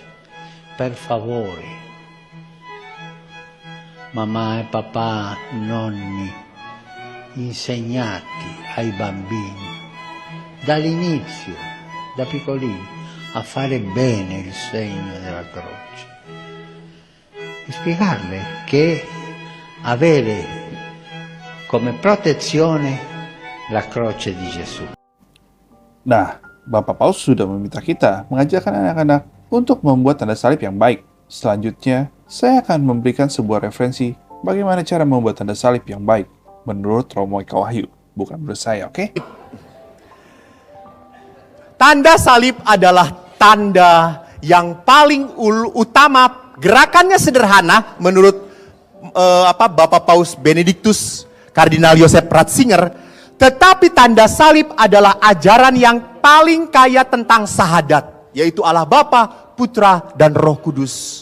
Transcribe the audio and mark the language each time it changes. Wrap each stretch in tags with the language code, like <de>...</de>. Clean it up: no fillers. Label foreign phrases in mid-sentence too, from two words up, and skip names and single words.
<it>Per favore, mamma e papà, nonni, insegnati ai bambini dall'inizio, da piccolini, a fare bene il segno della croce e spiegarle che avere come protezione la croce di Gesù.</it> <id>Nah, Bapak Paus sudah meminta kita mengajarkan anak-anak untuk membuat tanda salib yang baik. Selanjutnya, saya akan memberikan sebuah referensi bagaimana cara membuat tanda salib yang baik menurut Romo Eka Wahyu, bukan menurut saya, oke? Tanda salib adalah tanda yang paling utama, gerakannya sederhana menurut Bapak Paus Benediktus Kardinal Joseph Ratzinger, tetapi tanda salib adalah ajaran yang paling kaya tentang sahadat, yaitu Allah Bapa, Putra, dan Roh Kudus.</id>